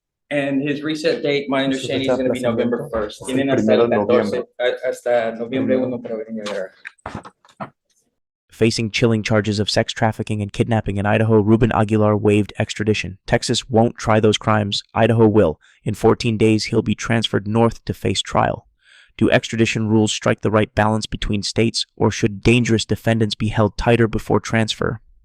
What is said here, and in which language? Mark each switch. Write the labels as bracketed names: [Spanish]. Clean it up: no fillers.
[English] And his reset date, my understanding is gonna be November 1st. [Spanish] Tienen Primero de noviembre. hasta noviembre 1 para venir a ver. [English] Facing chilling charges of sex trafficking and kidnapping in Idaho, Ruben Aguilar waived extradition. Texas won't try those crimes. Idaho will. In 14 days, he'll be transferred north to face trial. Do extradition rules strike the right balance between states, or should dangerous defendants be held tighter before transfer?